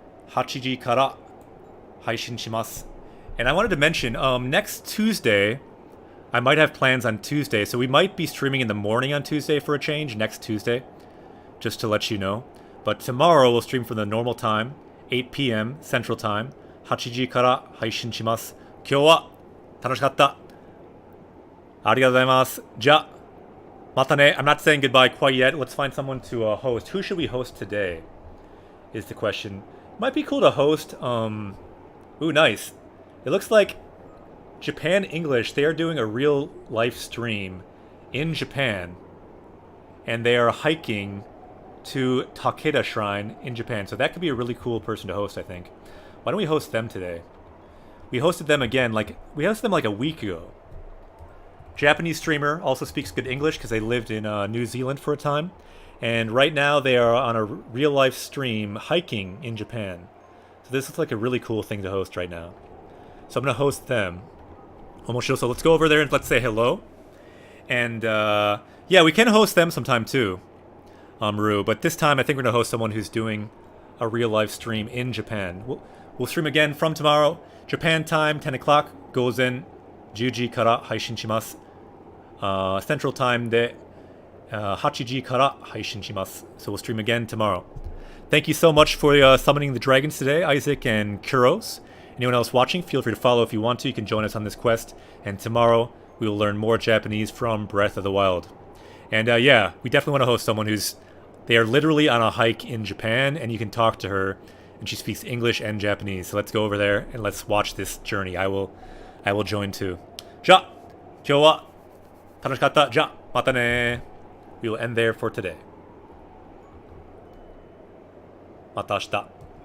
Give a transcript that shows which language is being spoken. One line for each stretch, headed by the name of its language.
Japanese: 8時から配信します.
English: And I wanted to mention, next Tuesday, I might have plans on Tuesday, so we might be streaming in the morning on Tuesday for a change, next Tuesday, just to let you know. But tomorrow we'll stream from the normal time, 8 p.m.
Japanese: Central Time, 8時から配信します.今日は楽しかった.ありがとうございます. じゃあ、またね.
English: I'm not saying goodbye quite yet. Let's find someone to host. Who should we host today? Is the question. Might be cool to host, Ooh, nice. It looks like Japan English, they are doing a real life stream in Japan. And they are hiking to Takeda Shrine in Japan. So that could be a really cool person to host, I think. Why don't we host them today? We hosted them again, we hosted them like a week ago. Japanese streamer, also speaks good English because they lived in New Zealand for a time. And right now they are on a real-life stream hiking in Japan. So this is like a really cool thing to host right now. So I'm going to host them. Omoshiro, so let's go over there and let's say hello. And yeah, we can host them sometime too, Ru. But this time I think we're going to host someone who's doing a real-life stream in Japan. We'll stream again from tomorrow. Japan time, 10 o'clock.
Japanese: Gozen 10時から配信します。Central time で8時から配信します。
English: So we'll stream again tomorrow. Thank you so much for summoning the dragons today, Isaac and Kuros. Anyone else watching, feel free to follow if you want to. You can join us on this quest. And tomorrow, we will learn more Japanese from Breath of the Wild. And yeah, we definitely want to host someone who's... They are literally on a hike in Japan, and you can talk to her. And she speaks English and Japanese. So let's go over there, and let's watch this journey. I will join too.
Japanese: じゃあ、今日は楽しかった。じゃあ、またね。
English: We will end there for today.
Japanese: また明日。